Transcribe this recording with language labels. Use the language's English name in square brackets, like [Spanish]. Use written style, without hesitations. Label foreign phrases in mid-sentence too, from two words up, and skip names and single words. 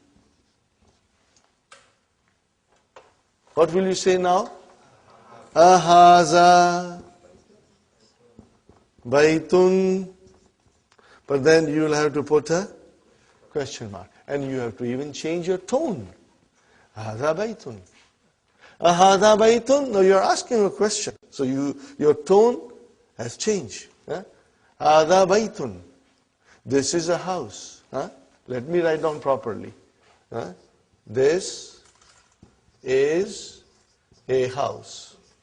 [English] What will you say now? [Arabic] هذا بيتٌ. [English] But then you will have to put a question mark. And you have to even change your tone. [Arabic] هذا بيتٌ. هذا بيتٌ. [English] Now you are asking a question. So your tone has changed. [Arabic] هذا بيتٌ. [English] This is a house. Let me write down properly. This is a house.